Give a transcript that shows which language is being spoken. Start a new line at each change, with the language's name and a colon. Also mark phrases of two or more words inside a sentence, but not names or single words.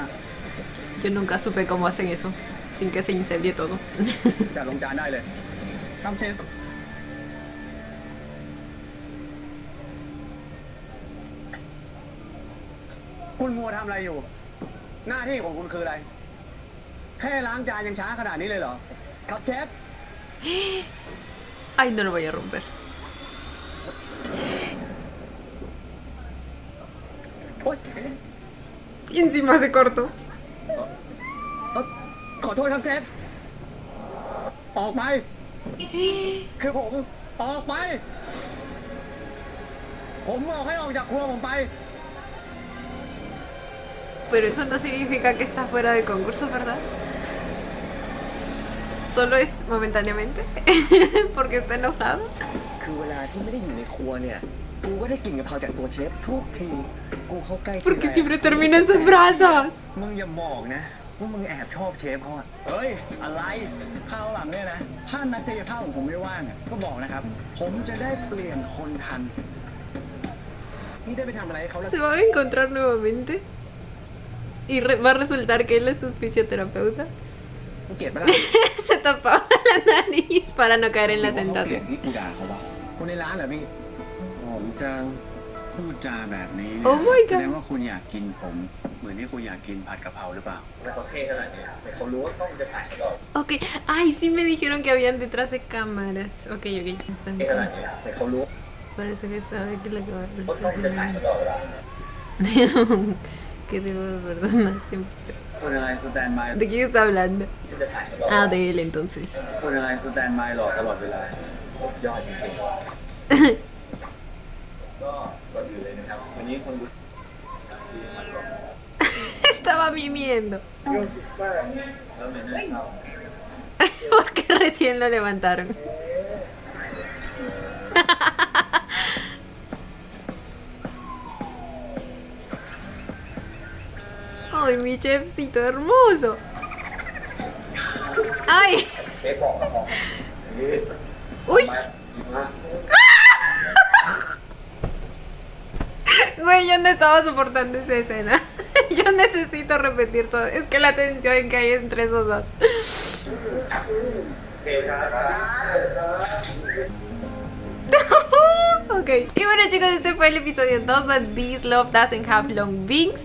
Spanish: yo nunca supe cómo hacen eso, sin que se incendie todo.
Thai: จัดลงจานได้เลย ครับเชฟ คุณมัวทำอะไรอยู่ หน้าที่ของคุณคืออะไร แค่ล้างจานยังช้าขนาดนี้เลยเหรอ ครับเชฟ
Spanish: Ay, no lo voy a romper.
Thai: โอ๊ย
Spanish: Y encima se cortó.
Thai: ขอโทษครับเชฟ ออกไป คือผม ออกไป ผมบอกให้ออกจากครัวผมไป
Spanish: Pero eso no significa que está fuera del concurso, ¿verdad? Solo es momentáneamente. Porque está enojado.
Thai: คือเวลาที่ไม่ได้อยู่ในครัวเนี่ย กูก็ได้กลิ่นกะเพราจากตัวเชฟทุกที กูเข้าใกล้ที
Spanish: Porque
Thai: ไร
Spanish: siempre termina en sus brazos.
Thai: มึงอย่าบอกนะว่ามึงแอบชอบเชฟเขาอะ เฮ้ย อะไรข้าวหลังเนี่ยนะ ถ้านักกายภาพของผมไม่ว่างอะก็บอกนะครับ ผมจะได้เปลี่ยนคนทัน นี่ได้ไปทำอะไรให้เขาแล้ว
Spanish: Se van a encontrar nuevamente. Y va a resultar que él es su fisioterapeuta.
Thai: มึงเกลียดปะล่ะ
Spanish: Se tapaba la nariz para no caer en la
Thai: เกลียด
Spanish: tentación.
Thai: ที่กูด่าเขาวะ คนในร้านเหรอพี่ หอมจัง พูดจาแบบนี้
English: โอ้ my แส god
Thai: ดงว่าคุณอยากกินผม เหมือนที่คุณอยากกินผัดกะเพราหรือเปล่า
Spanish: Ok. Ay, sí me dijeron que habían detrás de cámaras. Ok, ok. Están Parece que sabe que lo que va a hacer. Que debo perdonar siempre.
Thai: คนอะไรสแตนบาย
Spanish: ¿De quién está hablando? Ah, de él entonces.
Thai: คนอะไรสแตนบายหลอกตลอดเวลา ยอดจริงๆ ก็ก่อนอื่นเลยนะครับ วันนี้คนดู
Spanish: Estaba mimiendo.
Thai: แล้วไม่ได้เข้า
Spanish: Porque recién lo levantaron. Ay, mi chefcito hermoso. Ay.
Thai: เชฟบอกแล้วบอก
Spanish: Uy. Güey, yo no estaba soportando esa escena. Yo necesito repetir todo. Es que la tensión que hay entre esos dos. Ok, y bueno chicos, este fue el episodio 2 de This Love Doesn't Have Long Wings.